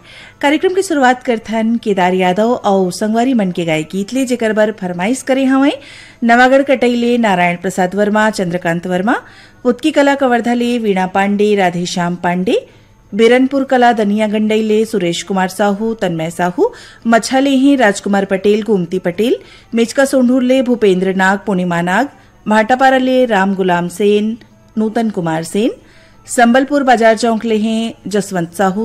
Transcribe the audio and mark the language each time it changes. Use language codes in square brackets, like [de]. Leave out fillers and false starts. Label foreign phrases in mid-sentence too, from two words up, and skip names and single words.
[hne] कार्यक्रम की शुरुआत करथन केदार यादव और संगवारी मन के गाय गीत ले जेकर बर फरमाइश करे हवे नवागढ़ कटैले नारायण प्रसाद वर्मा, चंद्रकांत वर्मा, पुतकी कला कवर्धा ले वीणा पांडे, राधेश्याम पांडे, बिरनपुर कला दनिया गंडई सुरेश कुमार साहू, तन्मय साहू, मछले ही राजकुमार पटेल, गोमती पटेल, मेचका सोंढूर ले भूपेंद्र नाग, पूर्णिमा नाग, भाटापारा ले राम गुलाम सेन, नूतन कुमार सेन, संबलपुर बाजार चौक ले हैं जसवंत साहू,